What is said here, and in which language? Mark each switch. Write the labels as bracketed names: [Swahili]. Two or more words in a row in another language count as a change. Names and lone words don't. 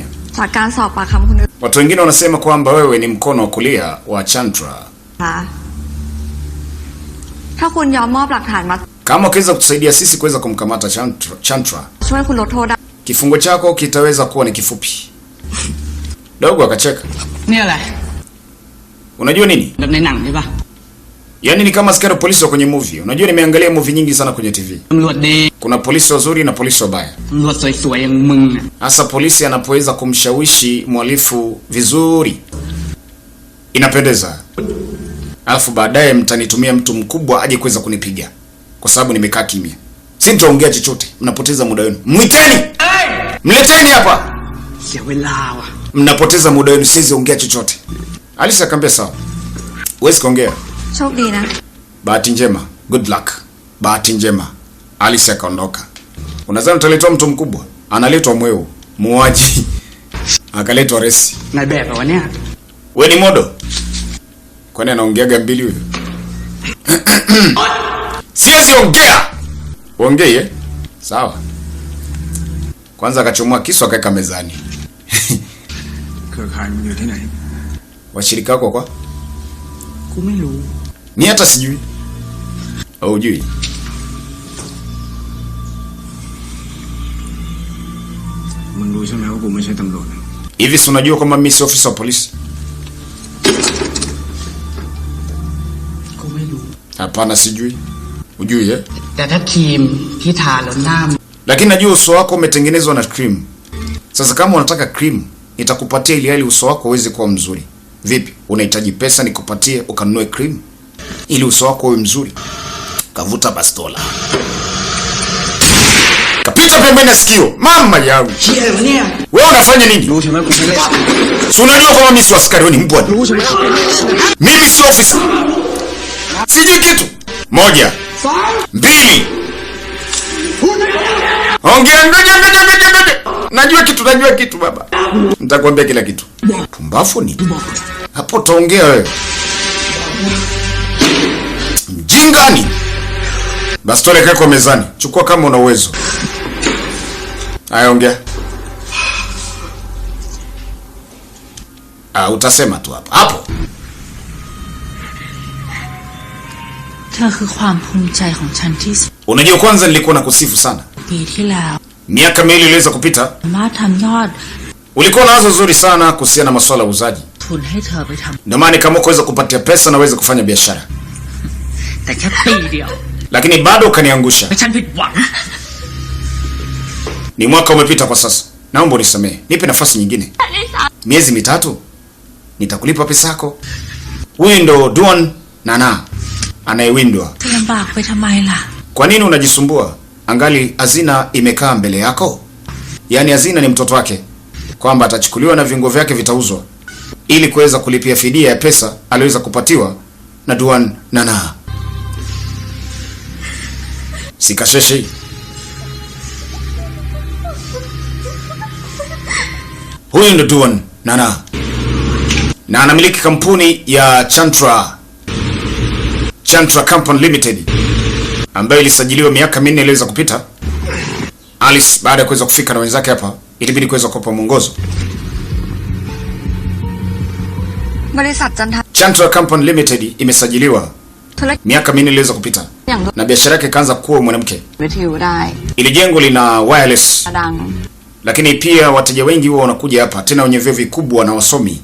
[Swahili] Watu wengine wanasema kwamba wewe ni mkono wa kulia wa Chandra. Kama ukiweza kutusaidia sisi kuweza kumkamata Chandra, kifungo chako kitaweza kuwa ni kifupi. Dogo akacheka. Unajua nini? [Thai] แบบในหนังใช่ปะ [Swahili] Yaani ni kama askari polisi wa kwenye movie. Unajua nimeangalia movie nyingi sana kwenye TV. [Thai] ตำรวจดี [Swahili] Kuna polisi wazuri na polisi wabaya. [Thai] ตำรวจสวยๆอย่างมึงอะ [Swahili] Hasa polisi anapoweza kumshawishi mhalifu vizuri inapendeza. Alafu baadaye mtanitumia mtu mkubwa aje kuweza kunipiga kwa sababu nimekaa kimya. Sintaongea chochote. Mnapoteza muda wenu. Mwiteni! Mleteni hapa. [Thai] เสียเวลาว่ะ [Swahili] Mnapoteza muda wenu, siwezi ongea chochote. Alice akamwambia sawa. Wewe kaongea. [Thai] โชคดีนะ [Swahili] Bahati njema. [English] Good luck. [Swahili] Bahati njema. Alice akaondoka. Unadhani utaletwa mtu mkubwa? Analetwa mweo, muuaji. Akaletwa Resi. [Thai] นายแบบแบบวะเนี่ย [Swahili] Wewe ni modo? Kwani anaongeaga mbili huyo? Siwezi ongea. Ongee eh? Sawa. Kwanza akachomoa kisu akaweka mezani. [Thai] เครือข่ายมันอยู่ที่ไหน [Swahili] Washirika wako kwa? [Thai] กูไม่รู้ [Swahili] Ni hata sijui. Au hujui? [Thai] มึงรู้ใช่ไหมว่ากูไม่ใช่ตำรวจ [Swahili] Hivi si unajua kwamba mimi si ofisa wa polisi? [Thai] กูไม่รู้ [Swahili] Hapana sijui. Hujui eh? [Thai] แต่ถ้าครีมที่ทาแล้วหน้า [Swahili] Lakini najua uso wako umetengenezwa na cream. Sasa kama unataka cream, nitakupatia ili hali uso wako uweze kuwa mzuri. Vipi? Unahitaji pesa nikupatie ukanunue cream ili uso wako uwe mzuri? Kavuta bastola. Kapita pembeni sikio. Mama yangu. [Thai] เชี่ยอะไรวะเนี่ย [Swahili] Wewe unafanya nini? [Thai] รู้ใช่ไหมกูไม่ได้ [Swahili] Si unajua kama mimi si askari, wewe ni mbwa. Mimi si ofisa. Sijui kitu. Moja. Mbili. Ongea ngoja. Najua kitu baba. Nitakwambia kila kitu. Pumbafu ni. Hapo utaongea wewe. Mjingani. Bastola kaka mezani. Chukua kama una uwezo. Haya ongea. Utasema tu hapa. Hapo. [Thai] เธอคือความภูมิใจของฉันที่สุด [Swahili] Unajua kwanza nilikuwa nakusifu sana. [Thai] ปีที่แล้ว [Swahili] Miaka miwili iliweza kupita. [Thai] มาทำยอด [Swahili] Ulikuwa na wazo zuri sana kuhusiana na masuala ya uuzaji. [Thai] ทุนให้เธอไปท [Swahili] Ndio maana kama kuweza kupatia pesa na uweze kufanya biashara. [Thai] แต่แค่ปีเดียว [Swahili] Lakini bado ukaniangusha. [Thai] ฉันผิดหวัง [Swahili] Ni mwaka umepita kwa sasa. Naomba unisamehe. Nipe nafasi nyingine. Miezi mitatu. Nitakulipa pesa yako. Huyu ndo Duan Nana anayewindwa. [Thai] ำจะลำบากไปทำไมล่ะ [Swahili] Kwa nini unajisumbua? Angali hazina imekaa mbele yako. Yaani hazina ni mtoto wake. Kwamba atachukuliwa na viungo vyake vitauzwa ili kuweza kulipia fidia ya pesa aliweza kupatiwa na Duan Nana. Sikasheshe. Huyu ndo Duan Nana. Na anamiliki kampuni ya Chantra Company Limited ambayo ilisajiliwa miaka 4 iliweza kupita. Alice baada ya kuweza kufika na wenzake hapa, ilibidi kuweza kupa mwongozo. [Thai] บริษัทจันท [Swahili] Chantra Company Limited imesajiliwa [Thai] ธุรกิจ [Swahili] miaka 4 iliweza kupita [Thai] อย่างรถ [Swahili] na biashara yake ikaanza kuwa mwanamke. [Thai] วิทยุได้ [Swahili] Ili jengo lina wireless, [Thai] ดัง [Swahili] lakini pia wateja wengi huwa wanakuja hapa, tena wenye vyeo vikubwa na wasomi.